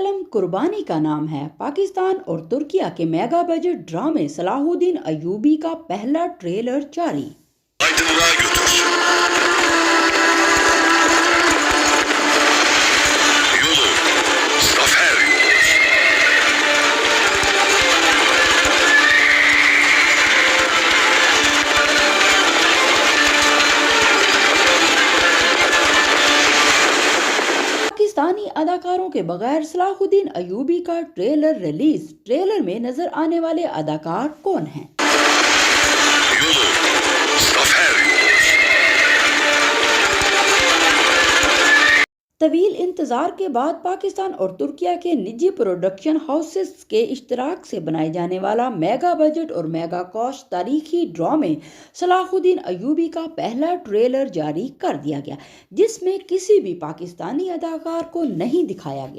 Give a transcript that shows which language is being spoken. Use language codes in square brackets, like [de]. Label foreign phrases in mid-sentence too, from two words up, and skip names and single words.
[ur] قربانی کا نام ہے۔ پاکستان اور ترکیہ کے میگا بجٹ ڈرامے صلاح الدین ایوبی کا پہلا ٹریلر جاری۔ [tr] Aydınlığa götürsün. Yolu zafer yolu. [ur] پاکستانی اداکاروں کے بغیر صلاح الدین ایوبی کا ٹریلر ریلیز۔ ٹریلر میں نظر آنے والے اداکار کون ہیں؟ [tr] Yolu zafer yolu. [ur] طویل انتظار کے بعد پاکستان اور ترکیہ کے نجی پروڈکشن ہاؤسز کے اشتراک سے بنائے جانے والا میگا بجٹ اور میگا کاسٹ تاریخی ڈرامے صلاح الدین ایوبی کا پہلا ٹریلر جاری کر دیا گیا، جس میں کسی بھی پاکستانی اداکار کو نہیں دکھایا گیا۔